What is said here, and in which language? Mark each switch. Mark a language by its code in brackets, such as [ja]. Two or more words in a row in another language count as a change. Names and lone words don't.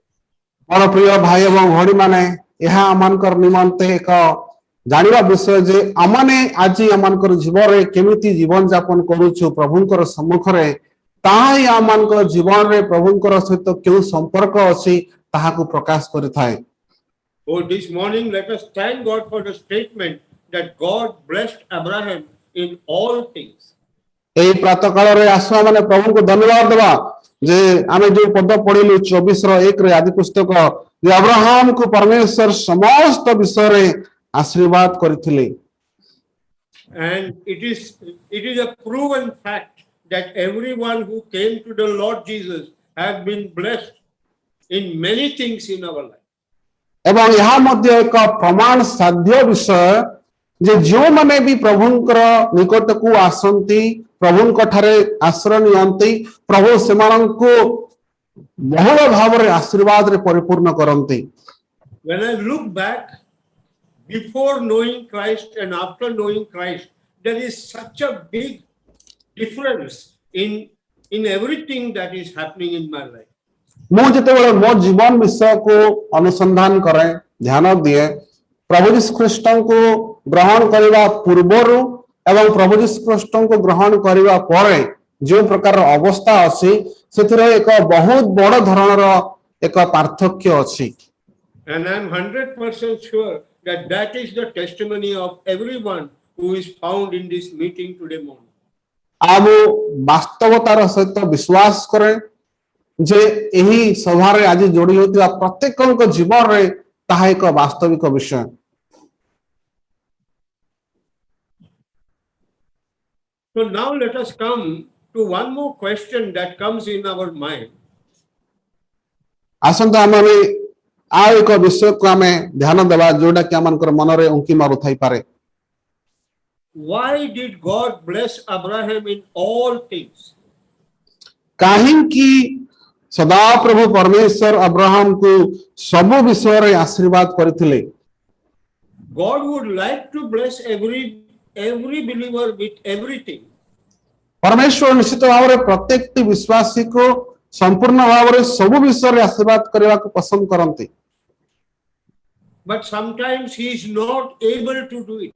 [or] ମୋର ପ୍ରିୟ ଭାଇ ଏବଂ ଭଉଣୀ ମାନେ, ଏହା ଆମମାନଙ୍କର ନିମନ୍ତେ ଏକ ଜାଣିବା ବିଷୟ ଯେ ଆମମାନେ ଆଜି ଆମମାନଙ୍କର ଜୀବନରେ କେମିତି ଜୀବନ ଯାପନ କରୁଛୁ ପ୍ରଭୁଙ୍କର ସମ୍ମୁଖରେ, ତାହା ହିଁ ଆମମାନଙ୍କର ଜୀବନରେ ପ୍ରଭୁଙ୍କର ସହିତ କେଉଁ ସମ୍ପର୍କ ଅଛି ତାହାକୁ ପ୍ରକାଶ କରିଥାଏ। [en] Oh, this morning let us thank God for the statement that God blessed Abraham in all things. [or] ଏହି ପ୍ରାତଃ କାଳରେ ଆସୁ ଆମେ ପ୍ରଭୁଙ୍କୁ ଧନ୍ୟବାଦ ଦେବା ଯେ ଆମେ ଯୋଉ ପଦ ପଢିଲୁ 24:1 ଆଦି ପୁସ୍ତକ ଯେ ଅବ୍ରାହମକୁ ପରମେଶ୍ୱର ସମସ୍ତ ବିଷୟରେ ଆଶୀର୍ବାଦ କରିଥିଲେ। [en] And it is a proven fact that everyone who came to the Lord Jesus has been blessed in many things in our life. [or] ଏବଂ ଏହା ମଧ୍ୟ ଏକ ପ୍ରମାଣ ସାଧ୍ୟ ବିଷୟ ଯେ ଯେଉଁମାନେ ବି ପ୍ରଭୁଙ୍କର ନିକଟକୁ ଆସନ୍ତି, ପ୍ରଭୁଙ୍କ ଠାରେ ଆଶ୍ରୟ ନିଅନ୍ତି, ପ୍ରଭୁ ସେମାନଙ୍କୁ ବହୁଳ ଭାବରେ ଆଶୀର୍ବାଦରେ ପରିପୂର୍ଣ୍ଣ କରନ୍ତି। [en] When I look back, before knowing Christ and after knowing Christ, there is such a big difference in everything that is happening in my life. [or] ମୁଁ ଯେତେବେଳେ ମୋ ଜୀବନ ବିଷୟକୁ ଅନୁସନ୍ଧାନ କରେ, ଧ୍ୟାନ ଦିଏ, ପ୍ରଭୁ ଯୀଶୁ ଖ୍ରୀଷ୍ଟଙ୍କୁ ଗ୍ରହଣ କରିବା ପୂର୍ବରୁ ଏବଂ ପ୍ରଭୁ ଯୀଶୁ ଖ୍ରୀଷ୍ଟଙ୍କୁ ଗ୍ରହଣ କରିବା ପରେ ଯେଉଁ ପ୍ରକାର ଅବସ୍ଥା ଅଛି ସେଥିରେ ଏକ ବହୁତ ବଡ଼ ଧରଣର ଏକ ପାର୍ଥକ୍ୟ ଅଛି। [en] And I am 100% sure that that is the testimony of everyone who is found in this meeting today morning. [or] ଆଉ ବାସ୍ତବତାର ସହିତ ବିଶ୍ୱାସ କରେ ଯେ ଏହି ସଭାରେ ଆଜି ଯୋଡ଼ି ହେଉଥିବା ପ୍ରତ୍ୟେକଙ୍କ ଜୀବନରେ ତାହା ଏକ ବାସ୍ତବିକ ବିଷୟ। [en] So now let us come to one more question that comes in our mind. [or] ଆସନ୍ତୁ ଆମେ ଆଉ ଏକ ବିଷୟକୁ ଆମେ ଧ୍ୟାନ ଦେବା ଯୋଉଟା କି ଆମଙ୍କର ମନରେ ଉଙ୍କି ମାରୁଥାଇପାରେ। [en] Why did God bless Abraham in all things? [or] କାହିଁକି ସଦାପ୍ରଭୁ ପରମେଶ୍ୱର ଅବ୍ରାହମକୁ ସବୁ ବିଷୟରେ ଆଶୀର୍ବାଦ କରିଥିଲେ? [en] God would like to bless every believer with everything. [or] ପରମେଶ୍ୱର ନିଶ୍ଚିତ ଭାବରେ ପ୍ରତ୍ୟେକଟି ବିଶ୍ୱାସୀକୁ ସମ୍ପୂର୍ଣ୍ଣ ଭାବରେ ସବୁ ବିଷୟରେ ଆଶୀର୍ବାଦ କରିବାକୁ ପସନ୍ଦ କରନ୍ତି। [en] But sometimes he is not able to do it.